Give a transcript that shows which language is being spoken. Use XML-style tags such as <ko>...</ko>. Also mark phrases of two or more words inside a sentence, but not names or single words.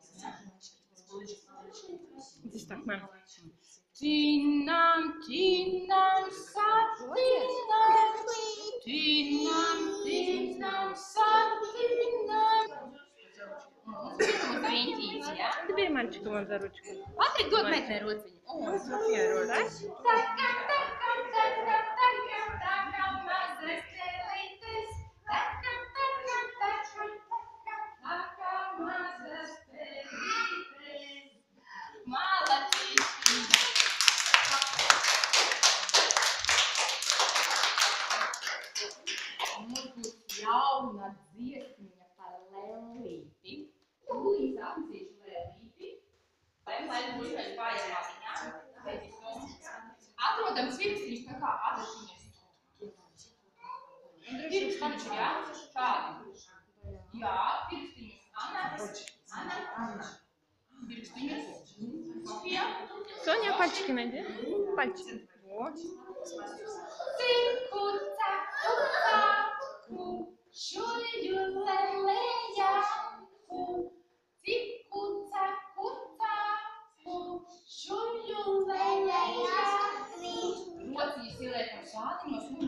<ru>Здесь так, мам.</ru> <lv>Tinam, tinam, satinam, tinam, tinam, satinam. Riņķīts, jā?</lv> <ru>Ты бери мальчика вон за ручку.</ru> <lv>Patrik, dod meitenei rociņu.</lv> <ru>Да?</ru> <lv>Takam, takam, takam, takam, takam, mazas pelītes. Takam, takam, takam, takam, takam, mazas pelītes. Malatīši. Mums būs jauna dziesmiņa par lēlīti. Tūlīt apzīšu lēlīti. Lai būs pēc pārējām māsiņām. Atrodam pirkstiņus tā kā adatiņas. Pirkstiņus, jā? Šādi. Jā, pirkstiņus. Anna. Pirkstiņus. Sofija.</lv> <ru>Соня, пальчики найди. Пальчики. Вот.</ru> <lv>Ciku, caku, caku, šuļu leleja. Ciku, caku, caku, šuļu leleja. Rociņus ieliekam šādiņos,</lv>